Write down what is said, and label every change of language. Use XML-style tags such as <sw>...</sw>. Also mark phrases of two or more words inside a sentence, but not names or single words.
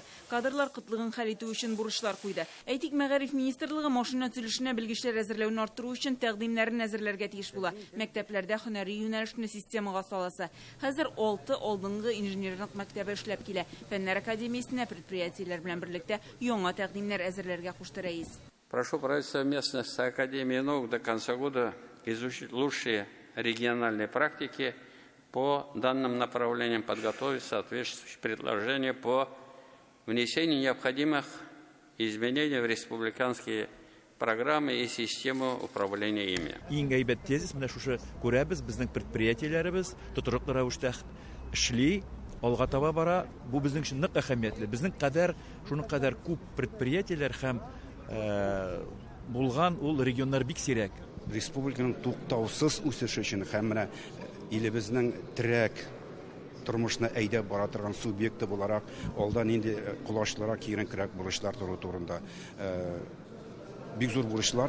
<tt>Кадрлар кытлыгын хәл итү өчен бурычлар куйды. Әйтик, Мәгариф министрлыгы машина төзелешенә белгечләр әзерләүне арттыру өчен тәкъдимнәрен әзерләргә тиеш була. Мәктәпләрдә һөнәри юнәлешне системага саласы. Хәзер 6 алдынгы инженерлык мәктәбе эшләп килә. Фәннәр академиясенә предприятиеләр белән берлектә яңа тәкъдимнәр әзерләргә кушты рәис.</tt> <ru>Прошу правительства местности Академии наук до конца года изучить лучшие региональные практики по данным направлениям, подготовить соответствующие предложения по внесению необходимых изменений в республиканские программы и систему управления ими.</ru> <tt>Иң әйбәт тезис менә шушы күрәбез, безнең предприятиеләребез тотырыклы рәвештә эшли, алга таба бара. Бу безнең өчен нык әһәмиятле. Безнең кадәр, шуның кадәр күп предприятиеләр һәм булган ул регионнар бик сирәк. Республиканың туктаусыз үсеше өчен һәм менә илебезнең терәк тормышны әйдәп бара торган субъекты буларак, алдан инде кулачларга кирәк бурычлар турында бик зур бурычлар.</tt>